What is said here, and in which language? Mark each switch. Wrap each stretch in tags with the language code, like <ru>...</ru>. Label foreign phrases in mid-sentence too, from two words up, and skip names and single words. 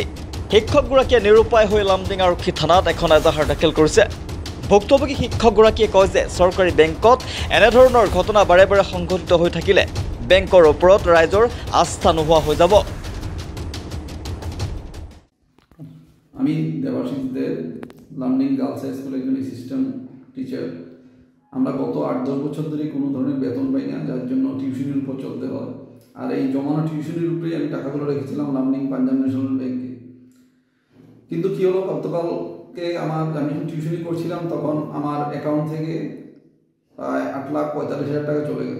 <as>শিক্ষকগৰাকীয়ে নিৰুপায় হৈ লামডিং আৰক্ষী থানাত এখন এজাহাৰ দাখিল কৰিছে। ভুক্তভোগী শিক্ষকগৰাকীয়ে কয় যে চৰকাৰী বেংকত এনেধৰণৰ ঘটনা বাৰে বাৰে সংঘটিত হৈ থাকিলে বেংকৰ ওপৰত ৰাইজৰ আস্থা নোহোৱা হৈ যাব।</as> <bn>আমি দেৱাশিষ দেব, লামডিং গার্লস হাই স্কুলের একজন</bn> <en>assistant teacher.</en> <bn>আমরা গত 8-10 বছর ধরে কোনো ধরনের বেতন পাই না, যার জন্য টিউশনের উপর চলতে হয়। আর এই জমানো টিউশনের উপরেই আমি টাকাগুলো রেখেছিলাম লামডিং পাঞ্জাব ন্যাশনাল ব্যাংকে। কিন্তু কী হলো, গতকালকে আমি যখন টিউশনি করছিলাম তখন আমার অ্যাকাউন্ট থেকে প্রায় 8,45,000 টাকা চলে গেল।</bn>